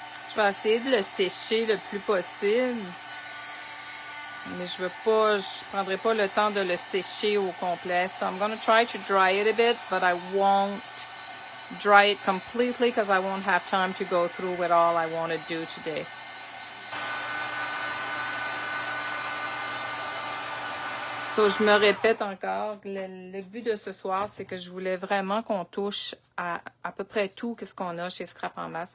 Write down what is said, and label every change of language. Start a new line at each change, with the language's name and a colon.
French: Je vais essayer de le sécher le plus possible. Mais je prendrai pas le temps de le sécher au complet.
English: So I'm going to try to dry it a bit, but I won't dry it completely because I won't have time to go through with all I want to do today.
French: So, je me répète encore, le but de ce soir, c'est que je voulais vraiment qu'on touche à peu près tout ce qu'on a chez Scrap en Masse.